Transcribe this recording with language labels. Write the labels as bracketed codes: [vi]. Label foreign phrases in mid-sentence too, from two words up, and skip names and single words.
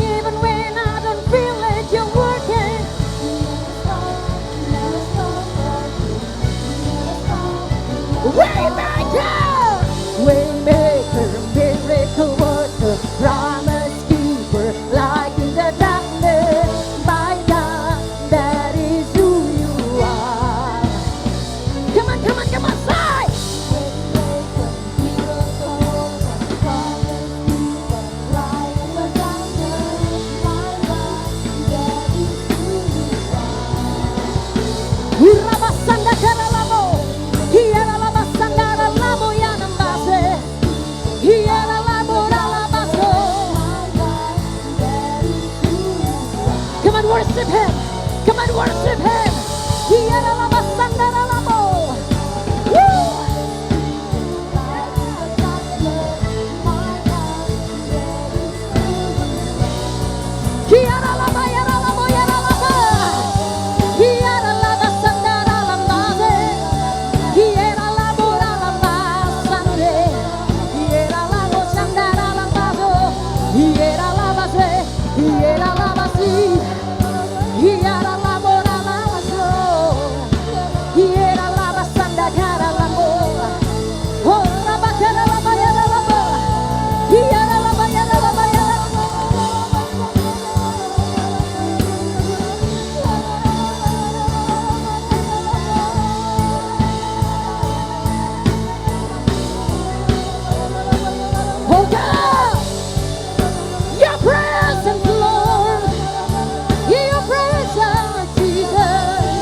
[en] Even when I don't feel it, you're working. Waymaker, waymaker, miracle worker, promise keeper, light in the darkness. My God, that is who you are. Come on, come on, come on, say. Urabasanda karalamo, hiaralabasanda ralamo yanambase, hiaralamo ralabaso. Come on, worship Him. Come on, worship Him. Hiaralabasanda ralamo. Woo! Hiaralaba, yaralamo, yaralaba. Hiaralabasanda ralambase, hiaralamo ralambasande, hiaralamo sanda ralambaso, hiaralabase, hiaralabasi, hiaralamo ralabaso, hiaralabasanda karalamo. Oh, rabakaralaba, yaralaba, hiaralaba, yaralaba, yaralaba. Oh God, your presence, Lord, your presence, Jesus.